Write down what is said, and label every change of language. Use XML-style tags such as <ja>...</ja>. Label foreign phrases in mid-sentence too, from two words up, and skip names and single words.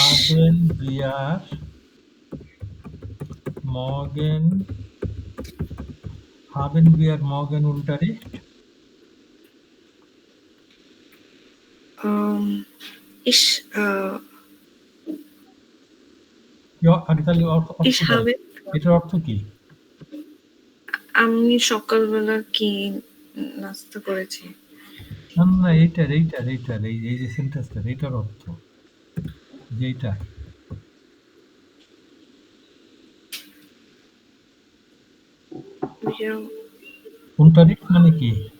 <de>Haben wir morgen Unterricht? ich Ja,</de> <bn>আগে তাহলে অর্থ</bn> <de>ich habe</de> <bn>এটার অর্থ কি? আমি সকালবেলা কি নাস্তা করেছি? না এইটার এই যে সেন্টেন্সটা এইটার অর্থ যেইটা Unterricht মানে কি?</bn>